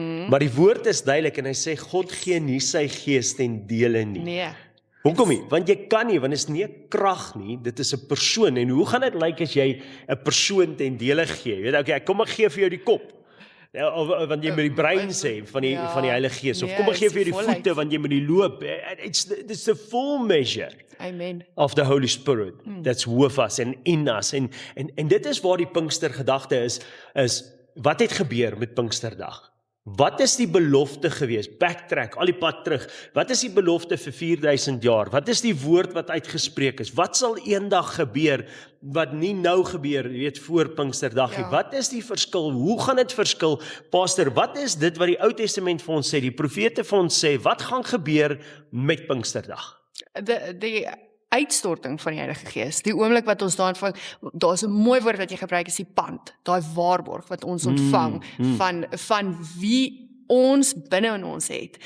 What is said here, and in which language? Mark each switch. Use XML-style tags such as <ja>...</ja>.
<af>Maar die woord is duidelik, en hy sê, God gee nie sy gees ten dele nie. Hoekom nie? Want jy kan nie, want dit is nie 'n krag nie, dit is 'n persoon. En hoe gaan dit lyk as jy 'n persoon ten dele gee? Jy weet, okay, kom ek gee vir jou die kop. Of want jy moet die brein sê van die Heilige Gees, of kom ek gee vir jou die voete want jy moet die loop.</af> <en>It's the full measure</en> <af>Amen.</af> <en>of the Holy Spirit that's with us and in us.</en> <af>En dit is waar die Pinkster gedagte is wat het gebeur met Pinksterdag? Wat is die belofte gewees? Backtrack, al die pad terug. Wat is die belofte vir 4000 jaar? Wat is die woord wat uitgespreek is? Wat sal eendag gebeur wat nie nou gebeur, weet, voor Pinksterdag nie? Wat is die verskil? Hoe gaan dit verskil? Pastor, wat is dit wat die Ou Testament vir ons sê, die profete vir ons sê, wat gaan gebeur met Pinksterdag? Die uitstorting van die Heilige Gees, die oomblik wat ons daar's 'n mooi woord wat jy gebruik, is die pand, daai waarborg wat ons ontvang van wie ons binne in ons het.</af>